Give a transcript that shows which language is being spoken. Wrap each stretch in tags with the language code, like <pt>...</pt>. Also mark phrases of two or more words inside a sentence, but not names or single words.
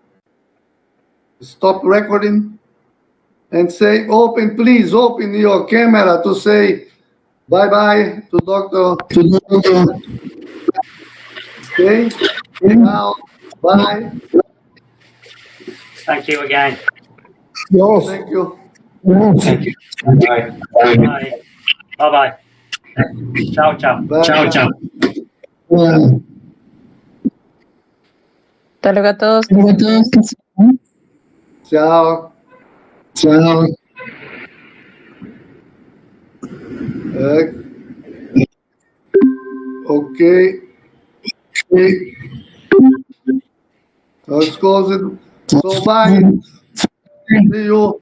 <en>Stop recording and say, please open your camera to say bye-bye to Dr. Okay, now, bye. Thank you again. Yes. Thank you. Thank you. Bye. Bye. Bye-bye.</en> <it>Ciao, ciao.</it> <en>Bye.</en> <it>Ciao, ciao.</it> <es>Hasta luego a todos.</es> <it>Ciao. Ciao.</it> <en>Okay. Let's close it. So bye. See you.</en>